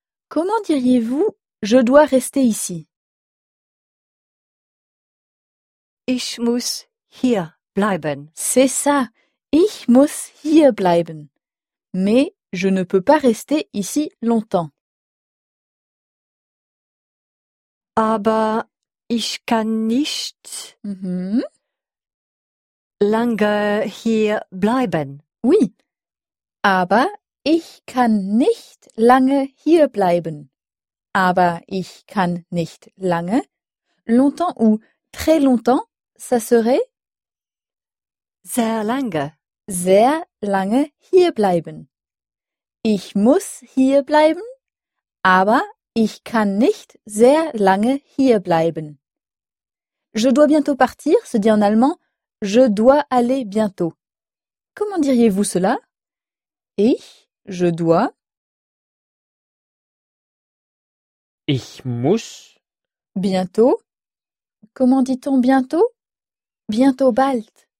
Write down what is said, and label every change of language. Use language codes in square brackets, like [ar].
[fr] Comment diriez-vous je dois rester ici? [de] Ich muss hier bleiben. [fr] C'est ça. [de] Ich muss hier bleiben. [fr] Mais je ne peux pas rester ici longtemps. [de] Aber ich kann nicht lange hier bleiben. [fr] Oui. [de] Aber ich kann nicht lange hier bleiben. Aber ich kann nicht lange. [fr] Longtemps ou très longtemps, ça serait? [de] Sehr lange. Sehr lange hier bleiben. Ich muss hier bleiben, aber ich kann nicht sehr lange hier bleiben. [fr] Je dois bientôt partir, se dit en allemand, je dois aller bientôt. Comment diriez-vous cela? [de] Ich, [fr] je dois. [de] Ich muss. [fr] Bientôt. Comment dit-on bientôt? Bientôt bald.